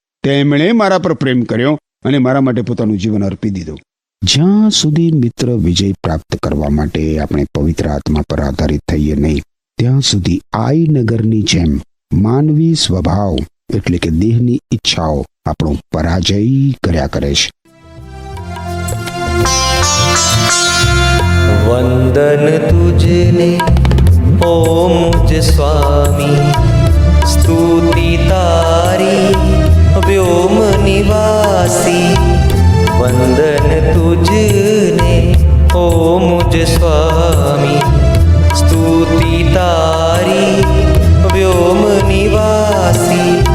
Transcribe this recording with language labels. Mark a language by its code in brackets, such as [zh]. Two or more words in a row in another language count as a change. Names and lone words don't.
[gu] તેમણે મારા પર પ્રેમ કર્યો અને મારા માટે પોતાનું જીવન અર્પી દીધું. જ્યાં સુધી મિત્ર વિજય પ્રાપ્ત કરવા માટે આપણે પવિત્ર આત્મા પર આધારિત થઈએ નહીં, ત્યાં સુધી આઈ નગરની જેમ માનવી સ્વભાવ એટલે કે દેહની ઈચ્છાઓ આપણો પરાજય કર્યા કરે છે. વંદન તુજને ઓ મુજ સ્વામી, સ્તુતિ તારી વ્યોમ નિવાસી. વંદન તુજને ઓ મુજ સ્વામી, સ્તુતિ તારી વ્યોમ નિવાસી.